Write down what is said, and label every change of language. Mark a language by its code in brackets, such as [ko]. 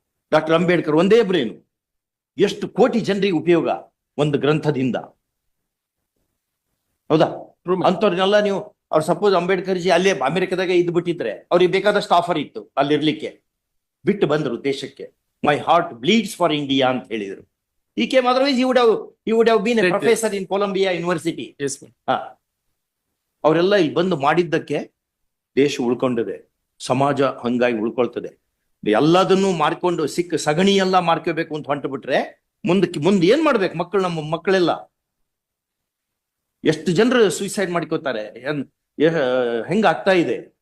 [kn] Doctor Ambedkar ಒಂದೇ brain. ಎಷ್ಟು ಕೋಟಿ ಜನರಿಗೆ ಉಪಯೋಗ ಒಂದು ಗ್ರಂಥದಿಂದ. ಹೌದಾ? ಅಂತವ್ರನ್ನೆಲ್ಲ ನೀವು ಅವ್ರು ಸಪೋಸ್ ಅಂಬೇಡ್ಕರ್ ಜಿ ಅಲ್ಲೇ ಅಮೆರಿಕದಾಗ ಇದ್ ಬಿಟ್ಟಿದ್ರೆ ಅವ್ರಿಗೆ ಬೇಕಾದಷ್ಟು ಆಫರ್ ಇತ್ತು ಅಲ್ಲಿರ್ಲಿಕ್ಕೆ. ಬಿಟ್ಟು ಬಂದ್ರು ದೇಶಕ್ಕೆ. [en] my heart bleeds for India [kn] ಅಂತ ಹೇಳಿದ್ರು. [en] He came otherwise he would have been a professor in Columbia University. Yes, [kn] ಅವರೆಲ್ಲ ಇಲ್ಲಿ ಬಂದು ಮಾಡಿದ್ದಕ್ಕೆ ದೇಶ ಉಳ್ಕೊಂಡಿದೆ. ಸಮಾಜ ಹಂಗಾಗಿ ಉಳ್ಕೊಳ್ತದೆ. ಎಲ್ಲದನ್ನು ಮಾರ್ಕೊಂಡು ಸಿಕ್ಕ ಸಗಣಿ ಎಲ್ಲ ಮಾರ್ಕೋಬೇಕು ಅಂತ ಹೊಂಟು ಬಿಟ್ರೆ ಮುಂದೆ ಏನ್ ಮಾಡ್ಬೇಕು? ನಮ್ಮ ಮಕ್ಕಳೆಲ್ಲ ಎಷ್ಟು ಜನರು ಸೂಸೈಡ್ ಮಾಡ್ಕೋತಾರೆ. ಹೆಂಗ ಆಗ್ತಾ ಇದೆ?